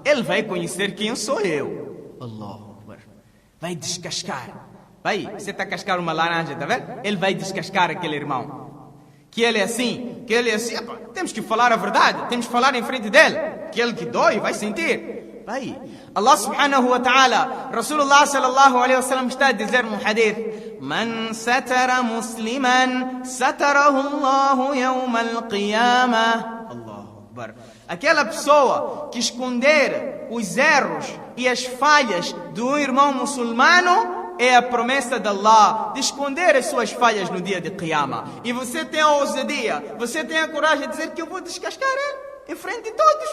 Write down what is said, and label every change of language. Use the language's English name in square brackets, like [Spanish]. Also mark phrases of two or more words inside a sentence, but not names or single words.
[Portuguese] Ele vai conhecer quem sou eu. [Arabic] الله أكبر. [Portuguese] Vai descascar. Você está a cascar uma laranja, está vendo? Ele vai descascar aquele irmão. Que ele é assim, temos que falar a verdade, temos que falar em frente dele. Que ele que dói, vai sentir. [Arabic] الله سبحانه وتعالى رسول الله صلى الله عليه وسلم [Portuguese] está a dizer num hadith: [Arabic] من ستر مسلما ستره الله يوم القيامة الله أكبر. [Portuguese] Aquela pessoa que esconder os erros e as falhas de um irmão muçulmano, é a promessa de Allah de esconder as suas falhas no dia de Qiyamah. E você tem a ousadia, você tem a coragem de dizer que eu vou descascar ele em frente de todos.